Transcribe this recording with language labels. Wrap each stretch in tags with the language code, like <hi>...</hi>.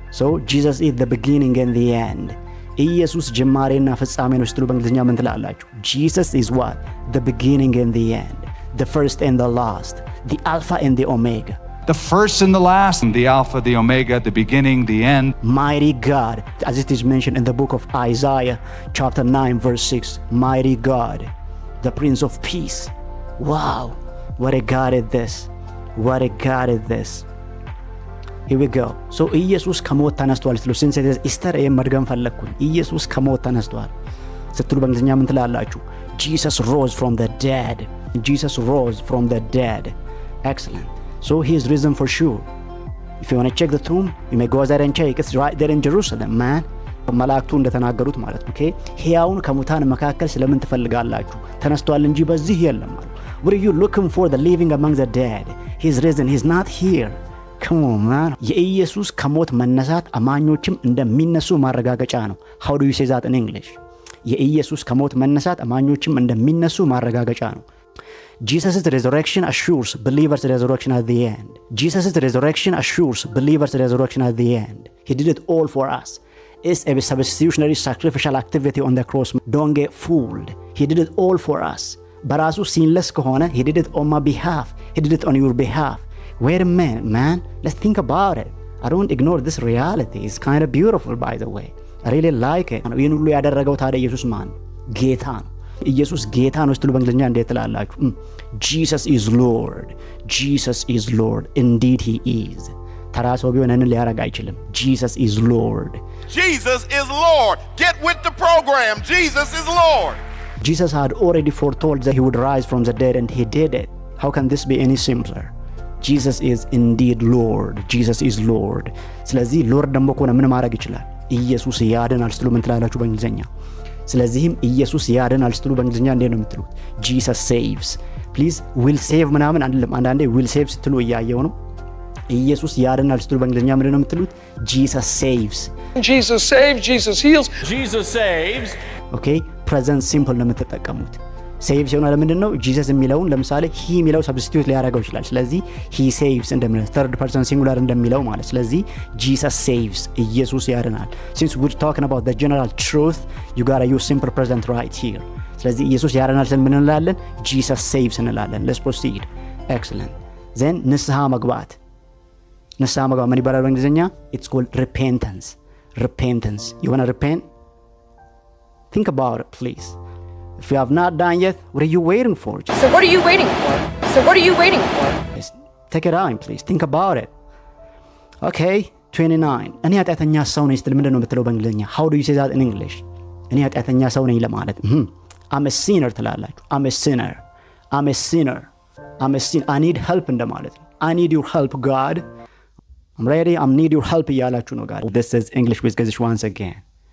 <en>So Jesus is the beginning and the end.</en> <am>ኢየሱስ ጅማሬና ፍጻሜ ነው ስትሉ በእንግሊዝኛ ምን ትላላችሁ?</am> <en>Jesus is what? The beginning and the end. The first and the last. The alpha and the omega. The first and the last, and the alpha, the omega, the beginning, the end. Mighty God, as it is mentioned in the book of Isaiah, chapter 9, verse 6. Mighty God, the Prince of Peace. Wow, what a God is this. What a God is this. Here we go.</en> <am>So ኢየሱስ ከሞት ተነስቷል ስትሉ ሲንሴቴስ ኢስተር መድገም ፈለግኩኝ። ኢየሱስ ከሞት ተነስቷል ስትሉ በእንግሊዝኛ ምን ትላላችሁ?</am> <en>Jesus rose from the dead. Jesus rose from the dead. Excellent. So he is risen for sure. If you want to check the tomb, you may go there and check. It's right there in Jerusalem, man.</en> <am>መላእክቱ እንደተናገሩት ማለት ነው። ኦኬ ሕያውን ከሙታን መካከል ስለምን ትፈልጋላችሁ? ተነስቷል እንጂ በዚህ የለም ማለት።</am> <en>What are you looking for? The living among the dead. He is risen. He is not here. Come on, man.</en> <am>የኢየሱስ ከሞት መነሳት አማኞችም እንደሚነሱ ማረጋገጫ ነው።</am> <en>How do you say that in English?</en> <am>የኢየሱስ ከሞት መነሳት አማኞችም እንደሚነሱ ማረጋገጫ ነው።</am> <en>Jesus' resurrection assures believers' resurrection at the end. Jesus' resurrection assures believers' resurrection at the end. He did it all for us. It's a substitutionary sacrificial activity on the cross. Don't get fooled. He did it all for us.</en> <am>በራሱ ሲንለስ ከሆነ</am> <en>he did it on my behalf. He did it on your behalf. Wait a minute, man. Let's think about it. I don't ignore this reality. It's kind of beautiful, by the way. I really like it.</en> <am>ይህን ሁሉ ያደረገው ታዲያ ኢየሱስ ማን? ጌታ ነው። ኢየሱስ ጌታ ነው ስትሉ በእንግሊዝኛ እንዴት ትላላችሁ?</am> <en>Jesus is Lord. Jesus is Lord. Indeed he is.</en> <am>ተራ ሰው ቢሆን ይህንን ሊያደርግ አይችልም።</am> <en>Jesus is Lord. Jesus is Lord. Get with the program. Jesus is Lord. Jesus had already foretold that he would rise from the dead and he did it. How can this be any simpler? Jesus is indeed Lord. Jesus is Lord.</en> <am>ስለዚህ ሎርድ ደግሞ ከሆነ ምን ማድረግ ይችላል? ኢየሱስ ያድናል ስትሉ ምን ትላላችሁ በእንግሊዝኛ? ስለዚህም ኢየሱስ ያድናል ስትሉ በእንግሊዝኛ እንዴት ነው የምትሉት?</am> <en>Jesus saves.</en> <am>Please will save ምናምን አይደለም። አንዳንዴ will save ስትሉ እያየው ነው። ኢየሱስ ያድናል ስትሉ በእንግሊዝኛ ምንድን ነው የምትሉት?</am> <en>Jesus saves. Jesus saves, Jesus heals. Jesus saves.</en> <am>ኦኬ ፕሬዘንት ሲምፕል ነው የምትጠቀሙት። ሴቭ ሲሆን ለምንድን ነው ጂሰስ የሚለውን ለምሳሌ ሂ የሚለው ሰብስቲቱት ሊያደርገው ይችላል። ስለዚህ ሂ ሴቭስ እንደሚለው ተርድ ፐርሰን ሲንጉላር እንደሚለው ማለት። ስለዚህ ጂሰስ ሴቭስ ኢየሱስ ያድናል።</am> <en>ሲንስ ዊር ታኪንግ አባውት ዘ ጀነራል ትሩት ዩ ጋታ ዩዝ ሲምፕል ፕሬዘንት ራይት ሂር።</en> <am>ስለዚህ ኢየሱስ ያድናል ስን ምን እንላለን?</am> <en>ጂሰስ ሴቭስ</en> <am>እንላለን።</am> <en>ሌትስ ፕሮሲድ። ኤክሰለንት ዘን</en> <am>ንስሐ መግባት ምን ይባላል በእንግሊዝኛ?</am> <en>ኢትስ ኮልድ ሪፔንተንስ። ሪፔንተንስ you want to repent? Think about it, please. If you have not done yet, what are you waiting for? So what are you waiting for? So what are you waiting for? Yes, take it time, please. Think about it. Okay, 29.</en> <am>እኔ ኃጢአተኛ ሰው ነኝ ስትል ምንድን ነው የምትለው በእንግሊዝኛ?</am> <en>How do you say that in English?</en> <am>እኔ ኃጢአተኛ ሰው ነኝ ለማለት</am> <en>I'm a sinner</en> <am>ትላላችሁ።</am> <en>I'm a sinner. I'm a sinner. I'm a sinner. I need help</en> <am>እንደማለት ነው።</am> <en>I need your help, God. I'm ready. I need your help</en> <am>እያላችሁ ነው</am> <en>God. This is English with Gazish once again.</en>